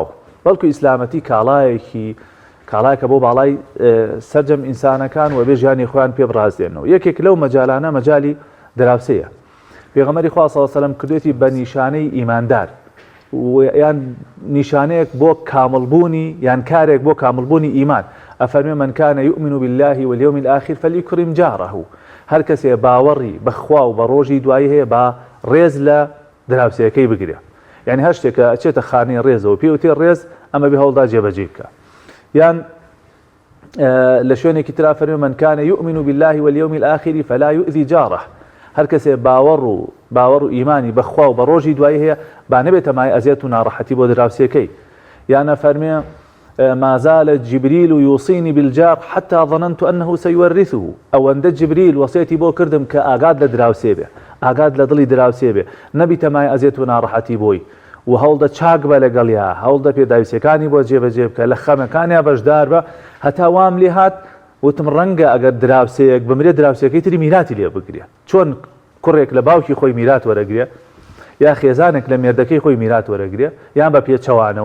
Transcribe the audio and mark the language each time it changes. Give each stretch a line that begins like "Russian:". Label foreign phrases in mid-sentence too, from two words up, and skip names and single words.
Central Kurdish: بەڵکو ئیسلامەتی کاڵایەکە بۆ باڵای سەرجەم ئینسانەکان و بێ ژیانی خۆیان پێ بڕازدێنەوە. یەکێک لەو مەجالانە مەجالی دراوسەیە. پێغەمبەری خوا
Arabic: صلی الله علیه و سلم
Central Kurdish: کردوێتی بە نیشانەی ئیماندار یان نیشانەیەک بۆ کامڵبوونی یان کارێک بۆ کامڵبوونی ئیمان.
Arabic: ئەفەرمێ من كان يؤمن بالله واليوم الآخر فليكرم جاره.
Central Kurdish: هەر کەسێ باوەڕی بەخوا و بە ڕۆژی دوایی هەیە با ڕێز لە دراوسەکەی بگرێ. یعنی هەر شتێکە ئەچێتە خانەی ڕێزەوە پێوتێ ڕێز ئەمە بێ هەوڵدا جێبەجێ بکە. یان لە شوێنێکی ترا فەرمێ
Arabic: من كان يؤمن بالله واليوم الآخر فلا يؤذي جاره.
Central Kurdish: هەر کەسێ باوەڕ و ئیمانی بەخوا و بە ڕۆژی دوایی هەیە با نەبێتە مای ئەزیەت و ناڕەحەتی بۆ دراوسەکەی. یانە فەرمێ
Arabic: ما زال جبريل يوصيني بالجار حتى ظننت أنه سيورثه.
Central Kurdish: ئەوەندە جبريل وەسیەتی بۆ کردم کە ئاگاد لە دراوسێ بێ ئاگاد لە دڵی دراوسێ بێ نەبیتە مای ئەزیەت و ناڕەحەتی بۆی و هەوڵدە چاک بە لەگەڵیا هەوڵدە پێداویستەکانی بۆ جێبەجێ بکە لە خەمەکانیا بەشدار بە هەتا وام لێ هات وتم ڕەنگە ئەگەر دراوسەیەک بمرێ دراوسەکەی تری میراتی لێ بگرێ چۆن کوڕێک لە باوکی خۆی میرات وەرەگرێ یا خێزانێک لە مێردەکەی خۆی میرات وەرەگرێ یان بە پێچەوانەوە.